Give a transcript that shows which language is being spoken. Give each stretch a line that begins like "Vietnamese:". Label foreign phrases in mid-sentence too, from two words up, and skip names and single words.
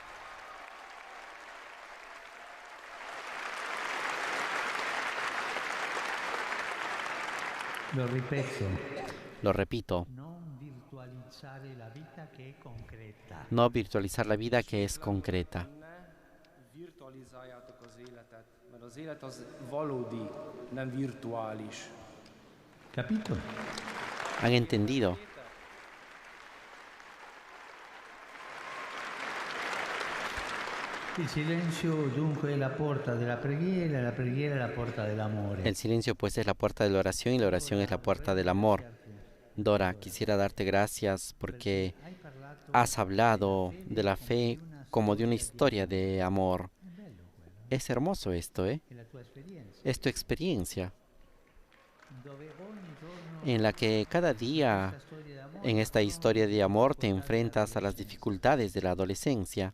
Spanish: Lo repito. No virtualizar la vida que es concreta.
Hungarian: Virtualizáljátok az életet, mert az élet az valódi, nem virtuális.
Italian: Capito?
Spanish: ¿Han entendido?
Italian: Il silenzio dunque è la porta della preghiera, la preghiera è la porta dell'amore.
Spanish: El silencio pues es la puerta de la oración y la oración es la puerta del amor. Dora, quisiera darte gracias porque has hablado de la fe como de una historia de amor. Es hermoso esto, ¿eh? Es tu experiencia, en la que cada día en esta historia de amor te enfrentas a las dificultades de la adolescencia.